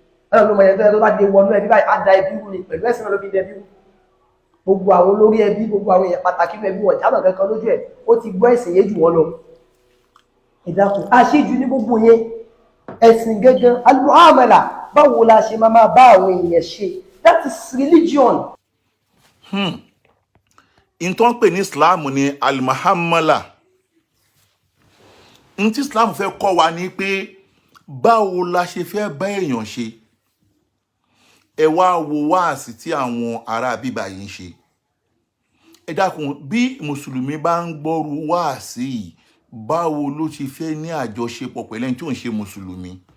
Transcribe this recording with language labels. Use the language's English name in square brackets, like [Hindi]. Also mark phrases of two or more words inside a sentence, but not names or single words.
[Yoruba] Náà ló mọ yẹn tó yẹ tó bá dé wọnú ẹbí báyìí, á da ẹbí rú ni, pẹ̀lú ẹ̀sìn náà ló fi dẹbí rú. Gbogbo àwọn olórí ẹbí, gbogbo àwọn èèyàn pàtàkì nínú ẹbí wọn, jámọ̀ kankan lójú ẹ̀, ó ti gbọ́ ẹ̀sìn yé jù wọ́n lọ. Ẹ dákun, àṣejù ní gbogbo yẹn. Ẹ̀sìn gangan, al-muamala, báwo la ṣe máa máa bá àwọn èèyàn ṣe? [English] That is religion. Hmm. [Yoruba] In tó ń pè ní Islam ni al-muamala. In tí Islam fẹ́ kọ́ wa ni pé báwo la ṣe fẹ́ bá èèyàn ṣe. Ẹ wá wo wáàsí tí àwọn ará bíbá yìí ń ṣe. Ẹ dákun, bí Mùsùlùmí bá ń gbọ́rú wáàsí yìí, báwo ló ṣe fẹ́ ní àjọṣepọ̀ pẹ̀lú ẹni tí ò ń ṣe Mùsùlùmí?